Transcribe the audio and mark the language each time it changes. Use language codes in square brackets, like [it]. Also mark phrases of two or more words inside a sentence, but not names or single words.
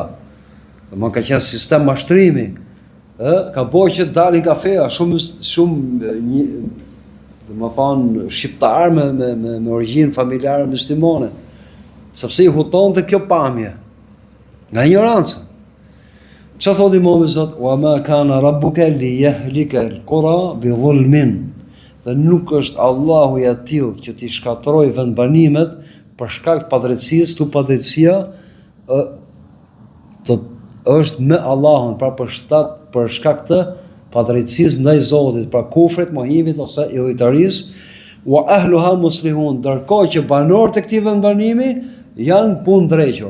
[sq] Domethënë ka qenë sistem mashtrimi, ka bërë që dalin kafeja shumë dhe më thonë shqiptar me origjinë familjare muslimane, sepse i huton të kjo pamje, nga ignoranca. Që thot i Imam Zot? [ar] وما كان ربك ليهلك القرى بظلم. [sq] Dhe nuk është Allahu i atill që t'i shkatërrojë vendbanimet për shkak të padrejtësisë, tu padrejtësia është me Allahun, pra për shkak të padrejtësisë ndaj Zotit, pra kufrit, mohimit ose idhujtarisë, [ar] وأهلها مصلحون, [sq] ndërkohë që banorët e këtij vendbanimi janë punë drejqur.